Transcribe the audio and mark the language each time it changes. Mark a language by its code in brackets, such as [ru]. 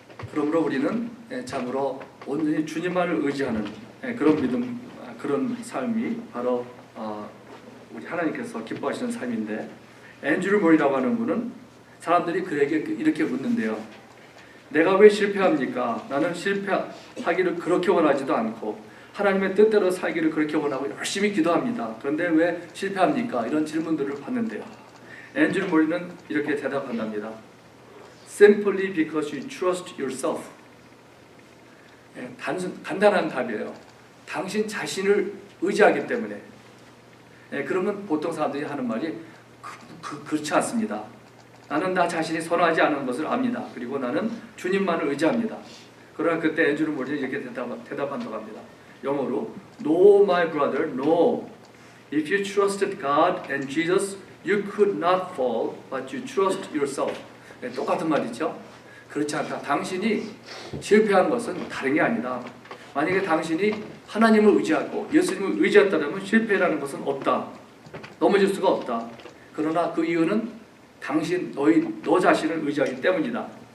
[ko] 그러므로 우리는 참으로 온전히 주님만을 의지하는 그런 믿음, 그런 삶이 바로 우리 하나님께서 기뻐하시는 삶인데, 앤드류 모리라고 하는 분은 사람들이 그에게 이렇게 묻는데요. 내가 왜 실패합니까? 나는 실패하기를 그렇게 원하지도 않고 하나님의 뜻대로 살기를 그렇게 원하고 열심히 기도합니다. 그런데 왜 실패합니까? 이런 질문들을 받는데요. 앤드류 모리는 이렇게 대답한답니다. [en] Simply because you trust yourself. [ko] 간단한 답이에요. 당신 자신을 의지하기 때문에. 그러면 보통 사람들이 하는 말이 그렇지 않습니다. 나는 나 자신이 선호하지 않은 것을 압니다. 그리고 나는 주님만을 의지합니다. 그러나 그때 앤드류 모리는 이렇게 대답한다고 합니다. 영어로 [en] No, my brother, no. If you trusted God and Jesus, you could not fall, but you trust yourself. [ko] 똑같은 말이죠. 그렇지 않다. 당신이 실패한 것은 다른 게 아니다. 만약에 당신이 하나님을 의지하고 예수님을 의지했다면 실패라는 것은 없다. 넘어질 수가 없다. 그러나 그 이유는 당신, 너 자신을 의지하기 때문이다.